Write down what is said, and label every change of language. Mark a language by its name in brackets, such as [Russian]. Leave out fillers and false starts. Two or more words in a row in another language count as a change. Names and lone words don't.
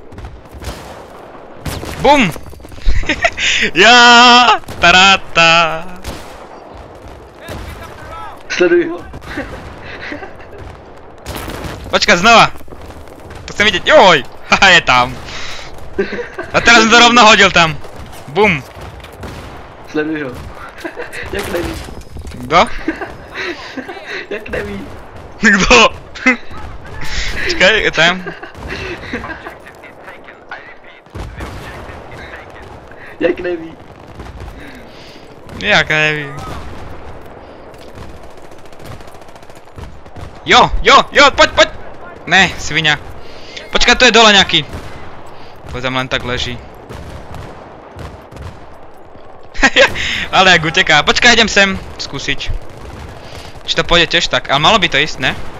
[Slovak] Bum! Ja! Taráta! Sleduj ho. Počkaj, znova! To chcem vidieť, joj! Haha, je tam! A teraz som to rovno hodil tam. Bum! Sleduj ho. [Czech] Jak neví. Kdo? Jak neví. [Slovak] Kdo? Počkaj, je tam. [Czech] Jak neví. Jak neví. Jo, [Slovak] poď! Ne, sviňa. Počkaj, to je dole nejaký. To tam len tak leží. Ale jak uteká. Počkaj, idem sem skúsiť. Či to pôjde tiež tak, ale malo by to ísť, ne?